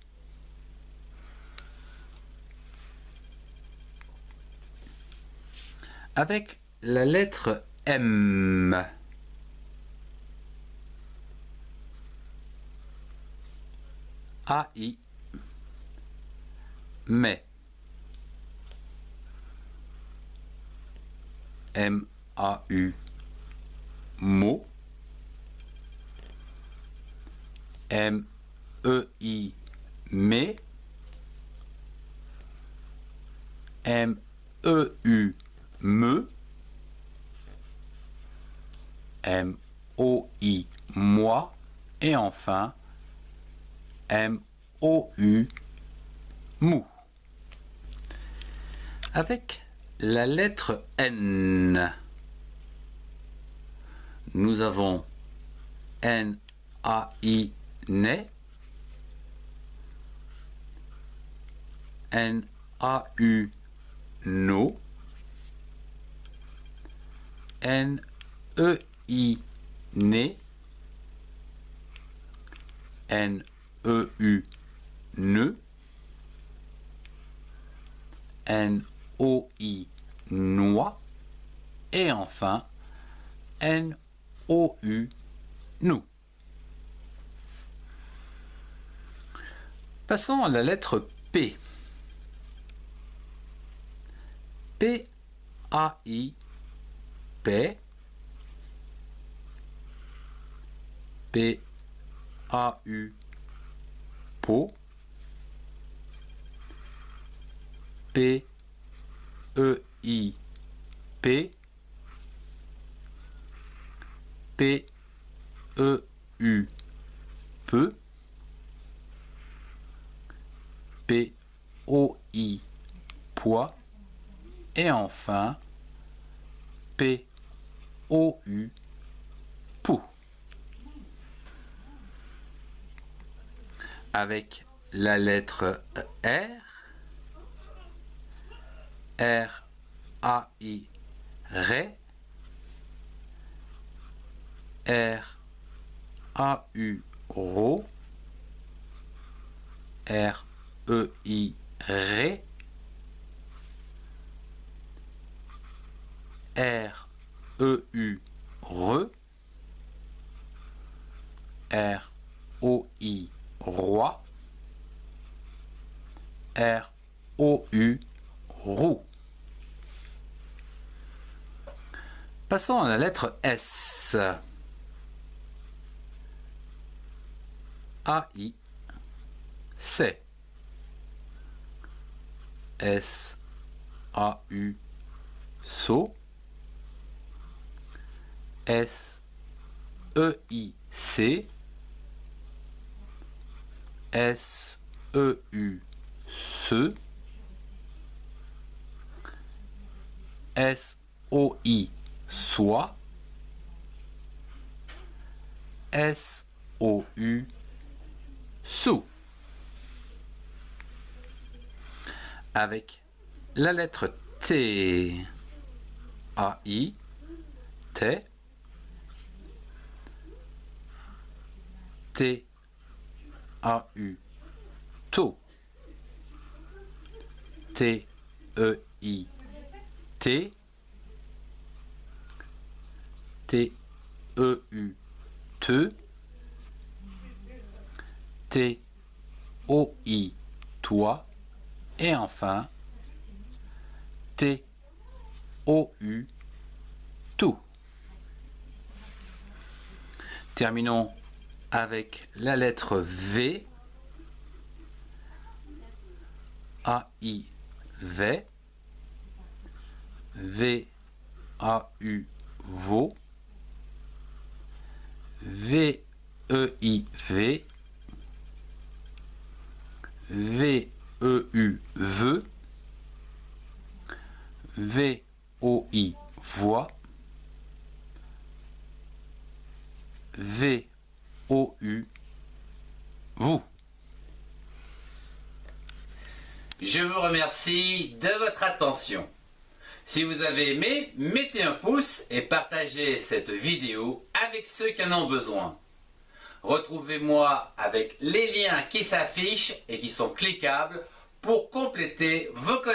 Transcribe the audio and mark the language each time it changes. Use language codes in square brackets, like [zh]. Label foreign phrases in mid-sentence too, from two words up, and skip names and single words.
[fr] Avec la lettre M. A-I, mais. M-A-U, mot. M-E-I, mais. M-E-U, me. M-O-I, moi. Et enfin, M-O-U, mou. Avec la lettre N, nous avons N-A-I, nez. N-A-U, no. N-E-I, né. N-E-U, ne. N-O-I, noix. Et enfin, N-O-U, nous. Passons à la lettre P. P-A-I, paix. P-A-U, peau. P-E-I, P. P-E-U, peu. P-O-I, poids. Et enfin, P-O-U, pou. Avec la lettre R, R-A-I, ré. R-A-U, ro. R-E-I, ré. R-E-U, re. R-O-I, roi. R-O-U, roux. Passons à la lettre S. A-I, c'est. S-A-U, so. S-E-I-C. S-E-U, se. S-O-I, soit. S-O-U, sous. Avec la lettre T. A-I, T. T-A-U, taux. T-E-I, T. T-E-U, te. T-O-I, toi. Et enfin, T-O-U, tout. Terminons avec la lettre V. A-I, V. V-A-U, veau. V-E-I-V. V-E-U, veut. V-O-I, voix. V-O-U, vous. Je vous remercie de votre attention. Si vous avez aimé, mettez un pouce et partagez cette vidéo avec ceux qui en ont besoin. Retrouvez-moi avec les liens qui s'affichent et qui sont cliquables pour compléter vos connaissances.